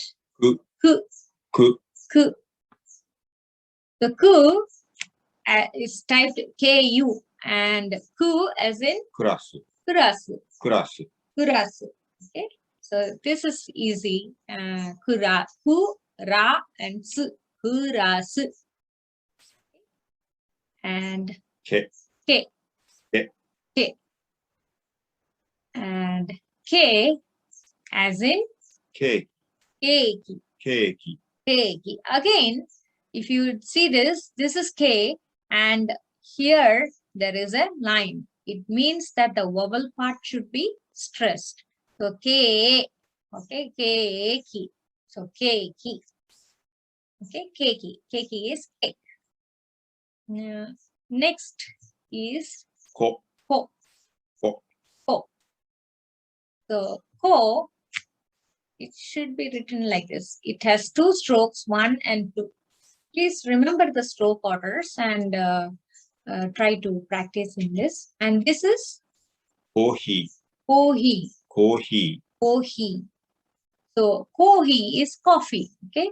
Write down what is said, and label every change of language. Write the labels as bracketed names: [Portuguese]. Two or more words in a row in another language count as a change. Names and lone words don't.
[Japanese] Ku. Ku. Ku. Ku. [English] The ku is typed Ku, and ku as in [Japanese] Kurasu. kurasu. Kurasu. Kurasu. [English] Okay. So this is easy. [Japanese] Kura, ku, ra, [English] and su. [Japanese] Kurasu. And Ke. ke. Ke. Ke. [English] And ke as in Cake. [Japanese] keiki. Keiki. Keiki. [English] Again, if you see this is K, and here there is a line. It means that the vowel part should be stressed. So K, okay, K-E-K. So K-K. Okay, K-K. K-K is cake. Next is [Japanese] Ko. Ko. Ko. Ko. So Ko, [English] it should be written like this. It has 2 strokes, 1 and 2. Please remember the stroke orders and try to practice in this. And this is [Japanese] Kohi. Kohi. Kohi. Kohi. [English] So Kohi is coffee. Okay.